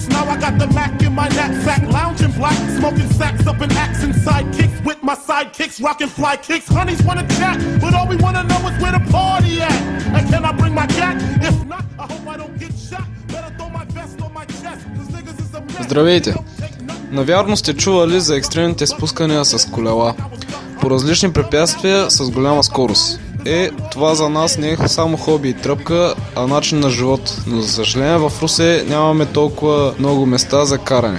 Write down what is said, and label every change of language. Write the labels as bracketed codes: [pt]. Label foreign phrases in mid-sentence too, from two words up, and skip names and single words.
[en] Now I got the Mac in my knapsack, lounging black, smoking sacks up in axe and sidekicks with my sidekicks, rocking fly kicks. Honeys wanna chat, but all we wanna know is where the party at. And can I bring my cat? If not, I hope I don't get shot. Better throw my vest on my chest. Cause niggas is a mess. [bg] Здравейте! Навярно сте чували за екстремните спускания с колела по различни препятствия с голяма скорост. Това за нас не е само хоби и тръпка, а начин на живот. Но за съжаление в Русе нямаме толкова много места за каране.